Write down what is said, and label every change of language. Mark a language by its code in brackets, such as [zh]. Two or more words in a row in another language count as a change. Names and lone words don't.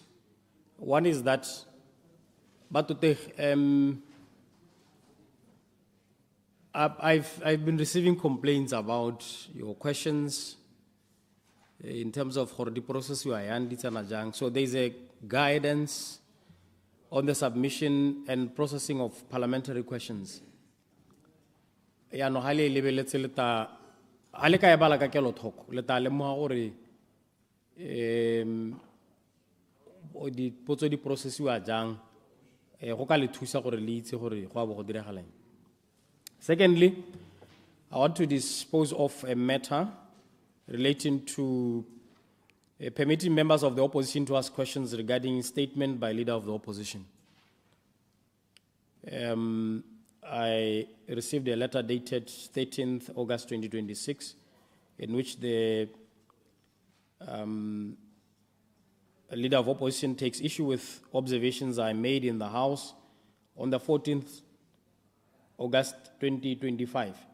[en] One is that, Batotegi, I've been receiving complaints about your questions in terms of the process you are. So there's a guidance on the submission and processing of parliamentary questions. [tn] Ya no hale lebeletse leta hale ka e bala ka kelo thoko leta le mo gore di potso di processiwa jang go ka le thusa gore le itse gore go a bo go diragalang. [en] Secondly, I want to dispose of a matter relating to permitting members of the opposition to ask questions regarding statement by leader of the opposition. I received a letter dated 13th August 2026 in which the leader of opposition takes issue with observations I made in the House on the 14th August 2025.